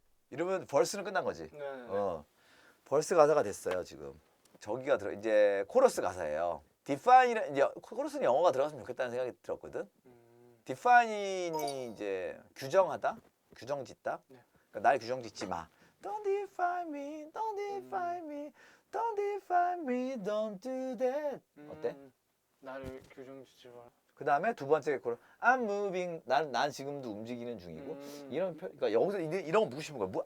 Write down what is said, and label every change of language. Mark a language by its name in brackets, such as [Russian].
[Korean] 이러면 벌스는 끝난 거지. 네. 벌스 가사가 됐어요 지금. 저기가 들어 이제 코러스 가사예요. 디파인이는 이제 코러스는 영어가 들어갔으면 좋겠다는 생각이 들었거든. 디파인이 이제 규정하다, 규정짓다. 네. 그러니까 날 규정짓지 마. [English] Don't define me, don't define me, don't define me, don't do that. [Korean] 어때? 나를 규정짓지 마. 그 다음에 두 번째 코러 [English] I'm moving. [Korean] 난 지금도 움직이는 중이고. 이런 그러니까 여기서 이런 거 묻으시는 거야.